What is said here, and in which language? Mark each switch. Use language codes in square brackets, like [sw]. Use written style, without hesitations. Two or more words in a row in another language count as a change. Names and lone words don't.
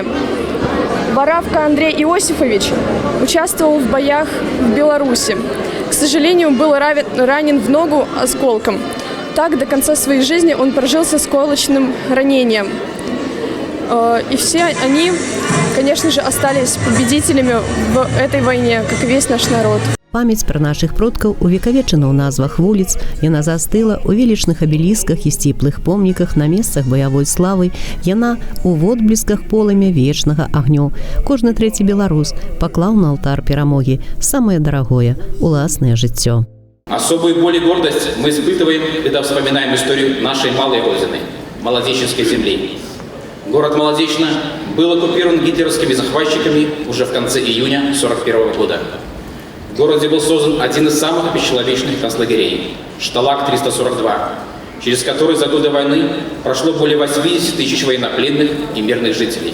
[ru] Боравко Андрей Иосифович участвовал в боях в Беларуси. К сожалению, был ранен в ногу осколком. Так, до конца своей жизни он прожил с осколочным ранением. И все они, конечно же, остались победителями в этой войне, как и весь наш народ. [be] Памяць пра нашых продкаў увекавечана ў назвах вуліц, яна застыла ў велічных абелісках і сціплых помніках на месцах баявой славы, яна ў водблісках полымя вечнага агню. Кожны трэці беларус паклаў на алтар перамогі самае дарагое – уласнае жыццё. [ru] Особую боль и гордость мы испытываем, когда вспоминаем историю нашей малой родины – Молодеченской земли. Город Молодечно был оккупирован гитлеровскими захватчиками уже в конце июня 1941 года. В городе был создан один из самых бесчеловечных концлагерей – Шталаг-342, через который за годы войны прошло более 80 тысяч военнопленных и мирных жителей.